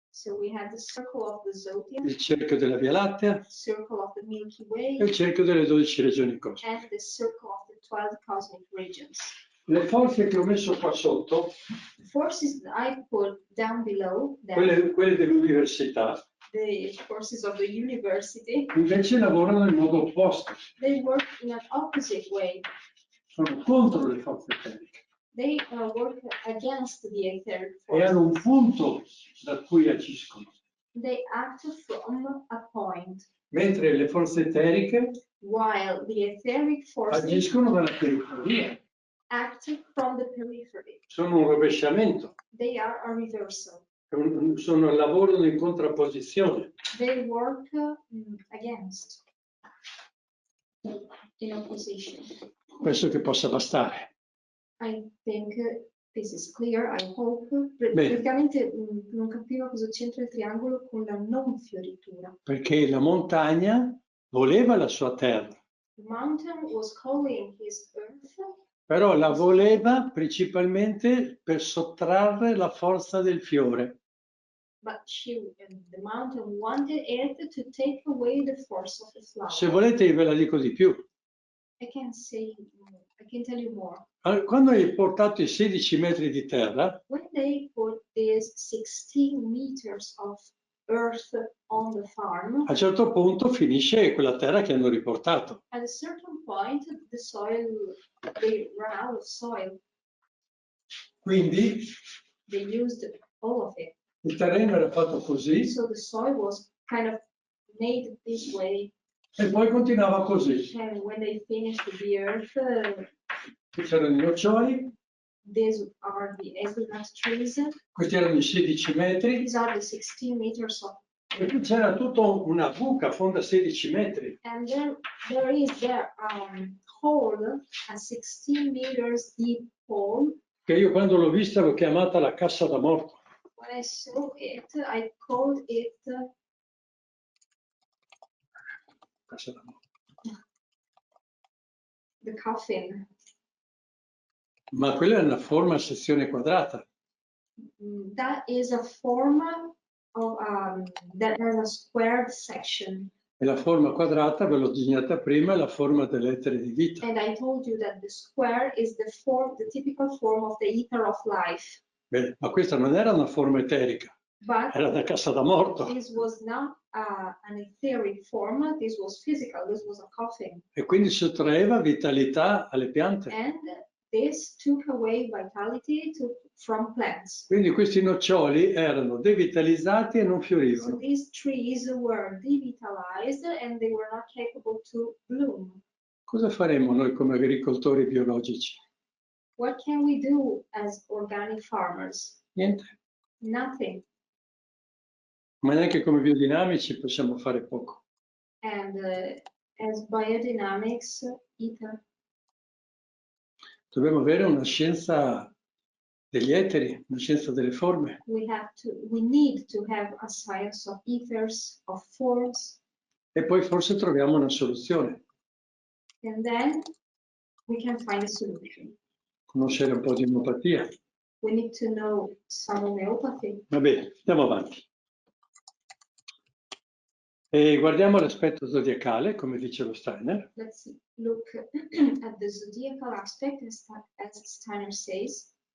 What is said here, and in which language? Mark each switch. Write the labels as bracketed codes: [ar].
[en] So we have the circle of the zodiac, [it] il cerchio della Via Lattea [en] circle of the Milky [it] e [en] Way, [it] il cerchio delle 12 regioni cosmiche. [en] and the circle of the 12 cosmic regions. [it] Le forze che ho messo qua sotto, [en] The forces that I put down below, [it] quelle dell'università, [en] the forces of the university, [it] invece lavorano in modo opposto. [en] they work in an opposite way. [it] Sono contro le forze eteriche [en] They work against the etheric [it] e hanno un [en] forces. [it] punto da cui agiscono. [en] They act from a point, [it] Mentre le forze eteriche [en] while the etheric forces [it] agiscono dalla periferia. [en] act from the periphery. [it] Sono un rovesciamento, [en] They are a reversal. [it] lavorano in contrapposizione. [en] They work against, in opposition. [it] Penso che possa bastare. [en] I think this is clear, I hope. [it] Bene. Praticamente non capivo cosa c'entra il triangolo con la non fioritura. Perché la montagna voleva la sua terra, [en] The mountain was calling his earth, [it] però la voleva principalmente per sottrarre la forza del fiore. [en] but the mountain wanted it to take away the force of the flower. [it] Se volete ve la dico di più. [en] I can tell you more. [it] Quando hai portato i 16 metri di terra, [en] When they put these 16 meters of earth on the farm, [it] a un certo punto finisce quella terra che hanno riportato. [en] at a certain point, the soil, they run out of soil. [it] Quindi [en] They used all of it. [it] il terreno era fatto così [en] So the soil was kind of made this way. [it] e poi continuava così. [en] And when they finished the earth, [it] Qui c'erano i noccioli, [en] these are the hazelnut trees. [it] questi erano i 16 metri [en] These are the 16 meters of, [it] e qui c'era tutta una buca fonda 16 metri. [en] and then there is their hole, a 16 meters deep hole. [it] Che io quando l'ho vista l'ho chiamata la cassa da morto. [en] When I saw it, I called it [it] Cassa da morto. [en] the coffin. [it] Ma quella è una forma a sezione quadrata. [en] That is a form of that has a squared section. [it] E la forma quadrata, ve l'ho disegnata prima, è la forma dell'etere di vita. [en] And I told you that the square is the typical form of the ether of life. [it] Bene, ma questa non era una forma eterica, [en] But [it] era una cassa da morto. [en] this was not an etheric form, this was physical, this was a coffin. [it] E quindi sottraeva vitalità alle piante. [en] And this took away vitality from plants. [it] Quindi questi noccioli erano devitalizzati e non [en] So [it] fiorivano. [en] these trees were devitalized and they were not capable to bloom. [it] Cosa faremo noi come agricoltori biologici? [en] What can we do as organic farmers? [it] Niente. [en] Nothing. [it] Ma neanche come biodinamici possiamo fare poco. [en] And as biodynamics, ether. [it] Dobbiamo avere una scienza degli eteri, una scienza delle forme. [en] We need to have a science of ethers, of forms, [it] E poi forse troviamo una soluzione. [en] and then we can find a solution. [it] Conoscere un po' di omeopatia. [en] We need to know some homeopathy. [it] Va bene, andiamo avanti. E guardiamo l'aspetto zodiacale, come dice lo Steiner. [en] Let's look at the zodiacal aspect, as Steiner says.